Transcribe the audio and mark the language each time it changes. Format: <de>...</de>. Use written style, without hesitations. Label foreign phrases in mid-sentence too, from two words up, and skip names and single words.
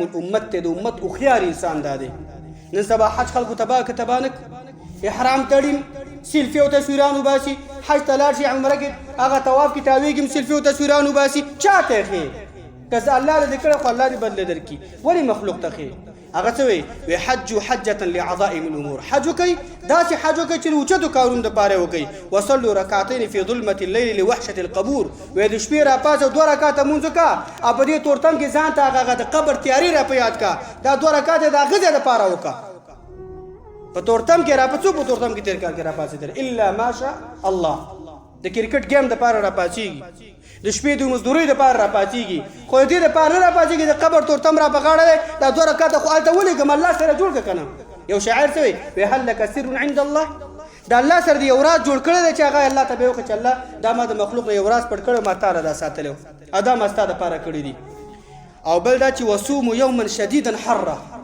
<ps>الامت دی د امت هوښیار انسان دا دی نن سبا حج خلکو تباه که تباه نه احرام تړي سیلفي او تصویران وباسي حج ته لاړ شي عمره کې هغه طواف کې تاویږي سیلفي او تصویران وباسي چاته یې ښې که زه الله دې کړی خو الله دې بدله درکړي ولې مخلوق ته ښې هغه څه وایي</ps> <ar>حجوا حجة لعظائم الامور</ar> <ps>حج وکئ داسې حج وکئ چې د اوچتو کارونو دپاره وکئ</ps> <ar>وصلوا رکعتین فی ظلمة الليل لوحشة القبور</ar> <ps>وایي د شپې راپاڅه 2 رکعته لمونځ وکړه او په دې تورتم کې ځان ته هغه د قبر تیاري را په یاد کړه دا 2 رکعته د هغه ځای دپاره وکړه په تورتم کې راپڅو په تورتم کې تیر کال کې راپاسېدل</ps> <ar>الا ماشاء الله</ar> <ps>د کرکټ گیم دپاره راپاڅېږي د شپې د مزدورۍ دپاره راپاڅېږي خو د دې دپاره نه راپاڅېږي د قبر تورتم را په غاړه دی دا 2 رکعته خو هلته ولیږم الله سره جوړ کړه که نه یو شاعر څه وایي</ps> <ar>هل لک سر عند الله</ar> <ps>د الله سره د یو راز جوړ کړی دی چې هغه الله ته به وکړه چې الله دا ما د مخلوق نه یو راز پټ کړی ما تا له دا ساتلی او دا ما ستا دپاره کړي دي او بل دا چې</ps> <ar>وصوموا یوما شدیدا حره</ar>